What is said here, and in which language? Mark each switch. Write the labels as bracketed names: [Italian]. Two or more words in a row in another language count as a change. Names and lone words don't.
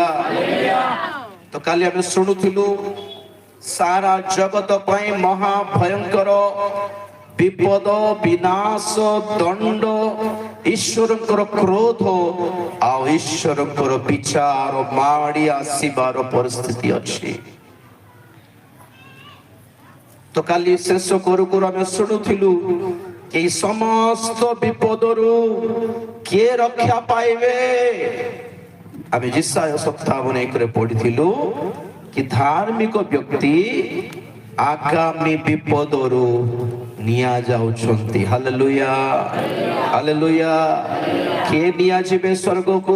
[Odia] ତ କାଲି ଆମେ ଶୁଣୁଥିଲୁ ସାରା ଜଗତ ପାଇଁ ମହା ଭୟଙ୍କର ବିପଦ, ବିନାଶ, ଦଣ୍ଡ, ଈଶ୍ୱରଙ୍କର କ୍ରୋଧ ଆଉ ଈଶ୍ୱରଙ୍କର ବିଚାର ମାଡ଼ି ଆସିବାର ପରିସ୍ଥିତି ଅଛି। ତ କାଲି ଶେଷ କରୁ କରୁ ଆମେ ଶୁଣୁଥିଲୁ ଏଇ ସମସ୍ତ ବିପଦରୁ କିଏ ରକ୍ଷା ପାଇବେ। ଆମେ ଯେସାୟା 57:1 ପଢିଥିଲୁ କି ଧାର୍ମିକ ବ୍ୟକ୍ତି ଆଗାମୀ ବିପଦରୁ ନିଆଯାଉଛନ୍ତି। ହାଲେଲୁୟା, ହାଲେଲୁୟା। କିଏ ନିଆଯିବେ ସ୍ୱର୍ଗକୁ?